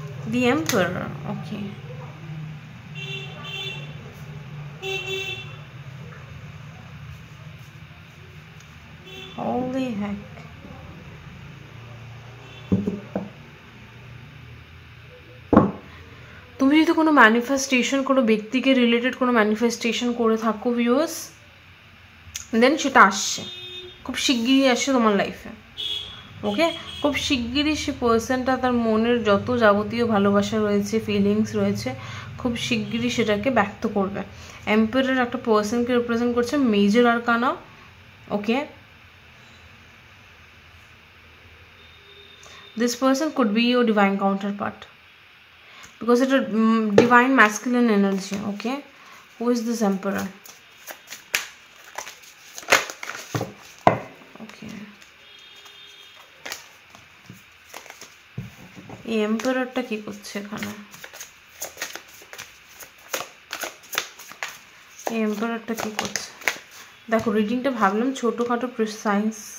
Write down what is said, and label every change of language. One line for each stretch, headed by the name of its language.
Bangla: দি emperor. ওকে,
English: holy heck,
Bangla: তুমি যদি কোনো ম্যানিফেস্টেশন, কোনো ব্যক্তিকে রিলেটেড কোনো ম্যানিফেস্টেশন করে থাকো ভিউয়ার্স, দেন সেটা আসছে, খুব শিগগিরই আসছে তোমার লাইফে। ওকে, খুব শিগগিরই সে পার্সনটা তার মনের যত যাবতীয় ভালোবাসা রয়েছে, ফিলিংস রয়েছে, খুব শিগগিরই সেটাকে ব্যক্ত করবে। এম্পায়ার একটা পার্সনকে রিপ্রেজেন্ট করছে, major arcana.
English: Okay, This person could be your divine counterpart because it's a divine masculine energy. Okay, who is this emperor?
Bangla: Okay, এই এম্পারারটা কি করছে এখানে? এই এম্পারারটা কি করছে দেখো। রিডিংটা ভাবলাম ছোটখাটো প্রিসাইজ।